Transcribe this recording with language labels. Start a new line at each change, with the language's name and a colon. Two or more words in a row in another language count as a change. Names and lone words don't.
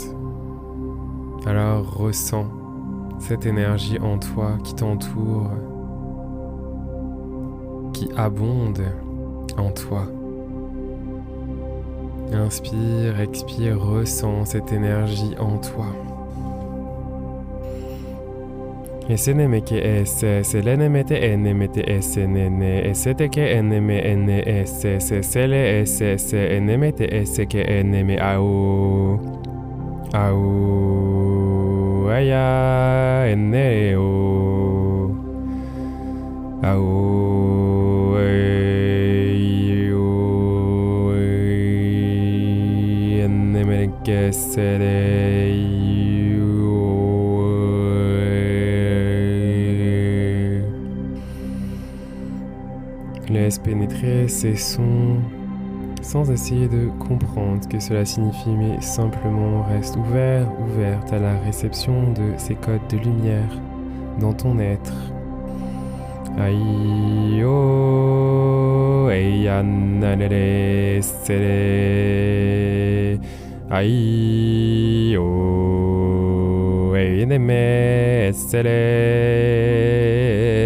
French: Alors ressens cette énergie en toi qui t'entoure, qui abonde en toi. Inspire, expire, ressens cette énergie en toi. Esenemeke esse, selenemete enemete esse nene, eseteke eneme ene esse, sele esse, se enemete esse ke eneme au. Au aya ene o. Au eneme ke sele. Laisse pénétrer ces sons sans essayer de comprendre ce que cela signifie, mais simplement reste ouverte à la réception de ces codes de lumière dans ton être. Aïe oh, eyanalele sele. Aïe oh, eyaneme sele.